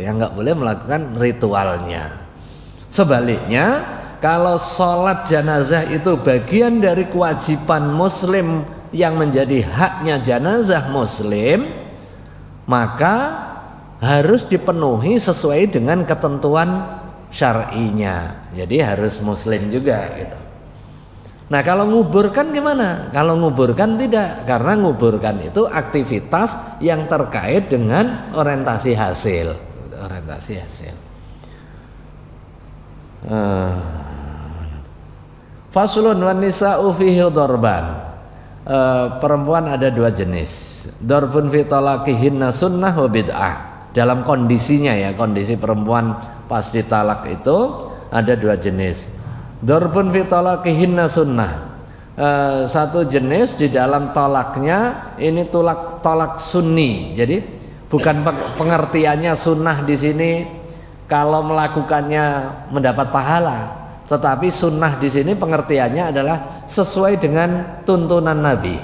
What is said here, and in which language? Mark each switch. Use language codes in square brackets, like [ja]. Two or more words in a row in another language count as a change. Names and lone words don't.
[id] Yang nggak boleh melakukan ritualnya. Sebaliknya, kalau sholat jenazah itu bagian dari kewajiban muslim yang menjadi haknya jenazah muslim, maka harus dipenuhi sesuai dengan ketentuan syar'inya. Jadi harus muslim juga gitu. Nah, kalau nguburkan gimana? Kalau nguburkan tidak, karena nguburkan itu aktivitas yang terkait dengan orientasi hasil. Orientasi hasil. [ar] فصل والنساء فيه ضربان. [id] Perempuan ada dua jenis. [ar] ضرب في طلاقهن سنة وبدعة. [id] Dalam kondisinya ya, kondisi perempuan pas ditalak itu ada dua jenis. [ar] ضرب في طلاقهن سنة. [id] Satu jenis di dalam tolaknya ini tolak sunni. Jadi bukan pengertiannya sunnah di sini kalau melakukannya mendapat pahala, tetapi sunnah di sini pengertiannya adalah sesuai dengan tuntunan Nabi.